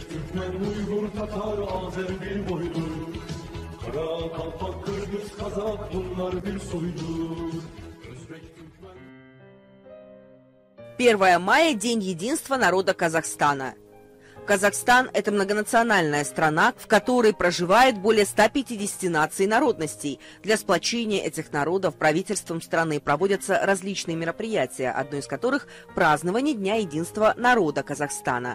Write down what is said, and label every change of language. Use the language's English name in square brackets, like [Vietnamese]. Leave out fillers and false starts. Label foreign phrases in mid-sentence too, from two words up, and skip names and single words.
[Turkish] Türkmen, Uygur, Tatar, Azer bir boydur. Kara, Kalpak, Kırgız, Kazak bunlar bir soydur. Özbek, Türkmen... [Russian] 1 мая – День единства народа Казахстана. Казахстан – это многонациональная страна, в которой проживает более 150 наций и народностей. Для сплочения этих народов правительством страны проводятся различные мероприятия, одно из которых – празднование Дня единства народа Казахстана.